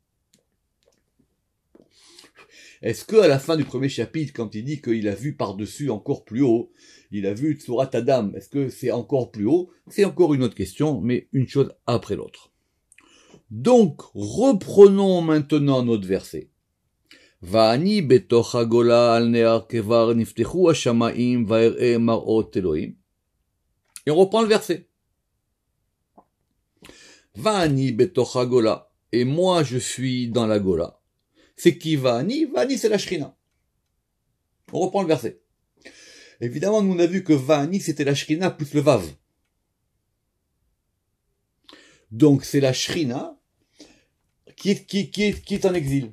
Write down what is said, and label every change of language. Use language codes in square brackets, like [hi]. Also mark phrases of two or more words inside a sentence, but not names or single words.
[fr] Est-ce que à la fin du premier chapitre, quand il dit qu'il a vu par-dessus encore plus haut, il a vu Tsurat Adam, est-ce que c'est encore plus haut? C'est encore une autre question, mais une chose après l'autre. Donc, reprenons maintenant notre verset. [he] ואני בתוך הגולה על נהר כבר נפתחו השמים ואראה מראות אלהים. [fr] Et on reprend le verset. [he] ואני בתוך הגולה. [fr] Et moi, je suis dans la Gola. C'est qui Va'ani? Va'ani, c'est la Shrina. On reprend le verset. Évidemment, nous on a vu que Va'ani, c'était la Shrina plus le Vav. Donc, c'est la Shrina qui est en exil.